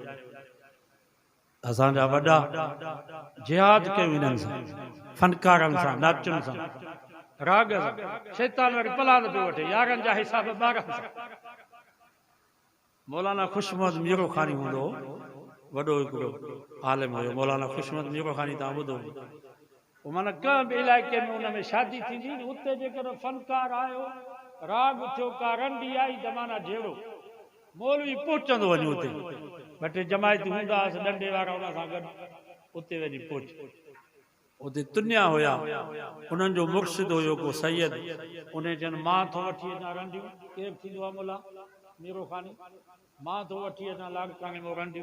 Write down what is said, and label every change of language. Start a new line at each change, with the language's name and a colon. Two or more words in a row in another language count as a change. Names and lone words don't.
Sindhi: असांजा वॾा जिहाद कयूं इन्हनि सां फनकारनि सां नाचुनि सां राग सां शैतान वरी पलाद पियो वठे यारनि जा हिसाब ॿारनि सां। मौलाना खुशमद मीरो खानी हूंदो वॾो हिकिड़ो आलिम हुयो मौलाना खुशमद मीरो खानी तव्हां ॿुधो माना कंहिं बि इलाइक़े में हुन में शादी थींदी उते जेकर फनकार आयो राग थियो का रंडी आई त माना जहिड़ो मौलवी पहुचंदो वञी उते ॿ टे जमायती हूंदा हुआसीं डंडे वारा हुन सां गॾु उते वञी पहुच उते तुन्या हुया उन्हनि जो मुर्शिद हुयो को सैयद उन चवनि मां थो वठी अचां रंडियूं केरु थींदो आहे मुला मीरो खानी मां थो वठी अचां लाॻकाने में रंडियूं।